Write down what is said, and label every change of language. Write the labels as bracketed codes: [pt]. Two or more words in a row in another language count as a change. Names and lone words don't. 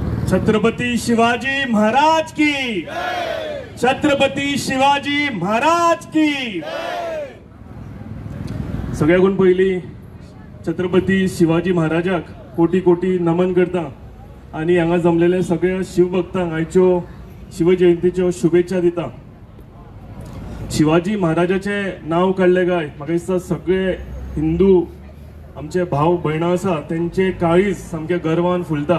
[hi] छत्रपती शिवाजी महाराज की, छत्रपती शिवाजी महाराज की। [kok] सगळ्याकून पयली छत्रपती शिवाजी महाराजाक कोटी कोटी नमन करता आणि हांगा जमलेले सगळ्या शिवभक्तांक आयच्यो शिवजयंतीच्यो शुभेच्छा दिता। शिवाजी महाराजाचे नाव काढले काय म्हाका दिसता सगळे हिंदू आमचे भाव भयणां आसा त्यांचे काळीज सामके गर्वान फुलता।